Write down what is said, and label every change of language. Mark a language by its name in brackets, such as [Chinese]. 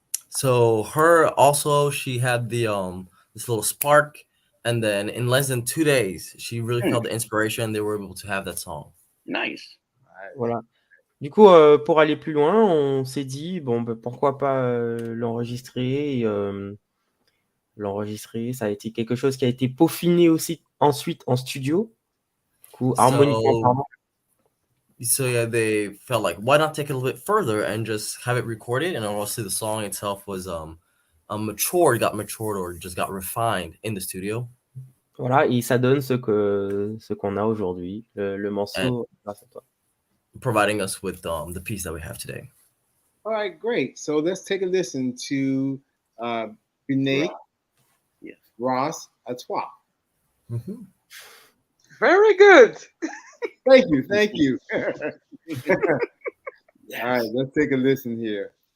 [English] So her also, she had the this little spark, And then in less than 2 days, she really felt the inspiration. They were able to have that song. Nice. [French] Voilà. Du coup, pour aller plus loin, on s'est dit, bon, bah, pourquoi pas l'enregistrer. L'enregistrer, ça a été quelque chose qui a été peaufiné aussi ensuite en studio. Du coup, harmoniquement parlant. [English] So yeah, they felt like, why not take it a little bit further and just have it recorded? And obviously the song itself was got matured or just got refined in the studio. [French] Voilà, et ça donne ce qu'on a aujourd'hui, le morceau grâce à toi. [English] Providing us with the piece that we have today. All right, great. So let's take a listen to Renee Ross à toi. Very good. Thank you. All right, let's take a listen here.